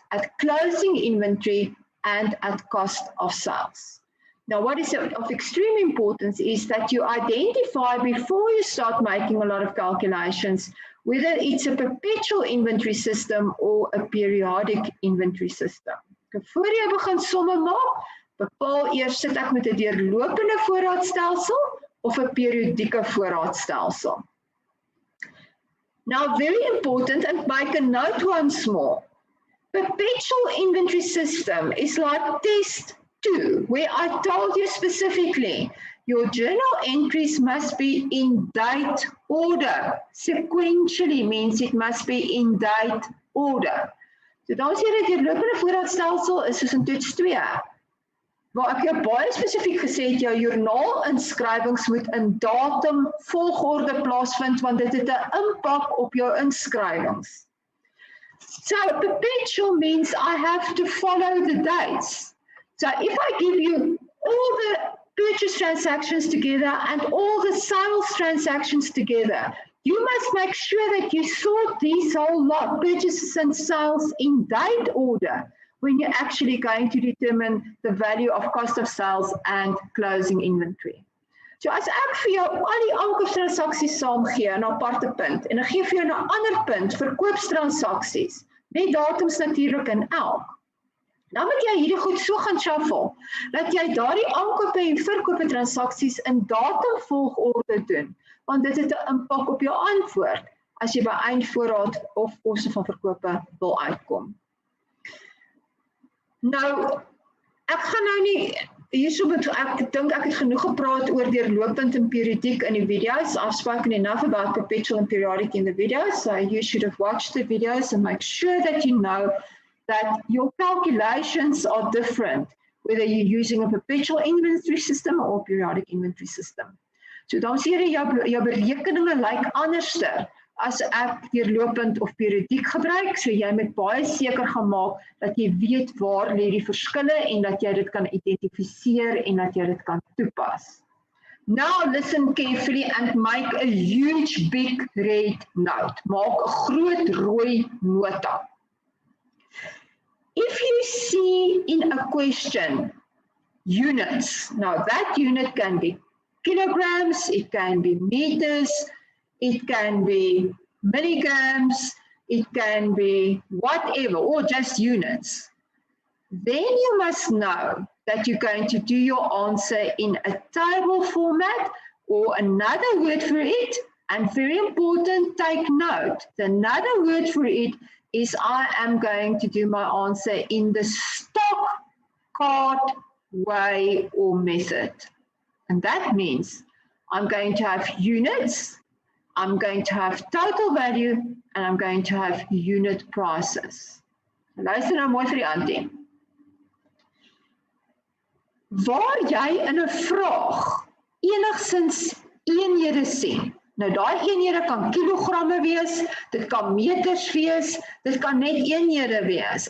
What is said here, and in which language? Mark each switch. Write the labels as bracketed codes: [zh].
[en] At closing inventory and at cost of sales. Now, what is of extreme importance is that you identify before you start making a lot of calculations whether it's a perpetual inventory system or a periodic inventory system. [af] Voor jy begin somme maak, bepaal eers sit ek met 'n deurlopende voorraadstelsel of 'n periodieke voorraadstelsel. [en] Now, very important, and make a note once more. Perpetual inventory system is like test 2, where I told you specifically, your journal entries must be in date order. Sequentially means it must be in date order. [af] So dan sê jy dat die lopende voorraadstelsel is soos in toets 2, waar ek jou baie spesifiek gesê het, jou joernaalinskrywings moet in datum volgorde plaasvind, want dit het 'n impak op jou inskrywings. [en] So perpetual means I have to follow the dates. So if I give you all the purchase transactions together and all the sales transactions together, you must make sure that you sort these whole lot, purchases and sales, in date order when you're actually going to determine the value of cost of sales and closing inventory. [af] So as ek vir jou al die aankoopstransaksies saamgee in 'n aparte punt en ek gee vir jou 'n ander punt verkoopstransaksies, met datums natuurlik in elk, dan moet jy hierdie goed so gaan shuffle, dat jy daardie aankope en verkope transaksies in datumvolgorde doen, want dit het 'n impak op jou antwoord as jy by eindvoorraad of koste van verkope wil uitkom. Nou, ek gaan nou nie hierso met, ek dink ek het genoeg gepraat oor deurlopend en periodiek in die videos. [en] I've spoken enough about perpetual and periodic in the videos, so you should have watched the videos and make sure that you know that your calculations are different, whether you're using a perpetual inventory system or a periodic inventory system. [af] So dan sê jy jou berekeninge lyk anderster as ek deurlopend of periodiek gebruik, so jy moet baie seker gaan maak dat jy weet waar lê die verskille en dat jy dit kan identifiseer en dat jy dit kan toepas. [en] Now listen carefully and make a huge big red note. [af] Maak 'n groot rooi nota. [en] If you see in a question units, now that unit can be kilograms, it can be meters, it can be milligrams, it can be whatever, or just units. Then you must know that you're going to do your answer in a table format, or another word for it, And very important, take note. Another word for it is I am going to do my answer in the stock card way or method. And that means I'm going to have units, I'm going to have total value, and I'm going to have unit prices. [af] Luister nou mooi vir die Antie. Waar jy in 'n vraag enigsins eenhede sien. Nou daai eenhede kan kilogramme wees, dit kan meters wees, dit kan net eenhede wees.